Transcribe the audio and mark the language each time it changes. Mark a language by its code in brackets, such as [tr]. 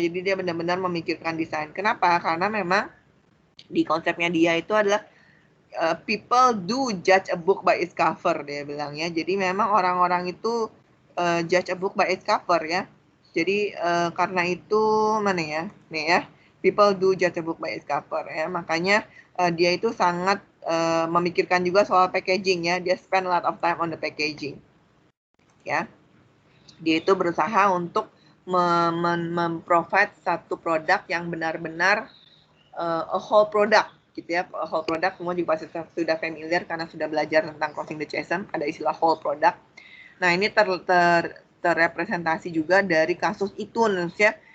[id] Jadi dia benar-benar memikirkan desain. Kenapa? Karena memang di konsepnya dia itu adalah [en] people do judge a book by its cover, [id] dia bilang ya. Jadi memang orang-orang itu [en] judge a book by its cover [id] ya. Jadi karena itu mana ya, nih ya, [en] people do judge a book by its cover [id] ya. Makanya dia itu sangat memikirkan juga soal packaging ya. Dia [en] spend a lot of time on the packaging. [id] Ya. Dia itu berusaha untuk memprovide satu produk yang benar-benar a whole product gitu ya. A whole product semua juga pasti sudah familiar karena sudah belajar tentang Crossing the Chasm, ada istilah whole product. Nah, ini terrepresentasi juga dari kasus iTunes ya.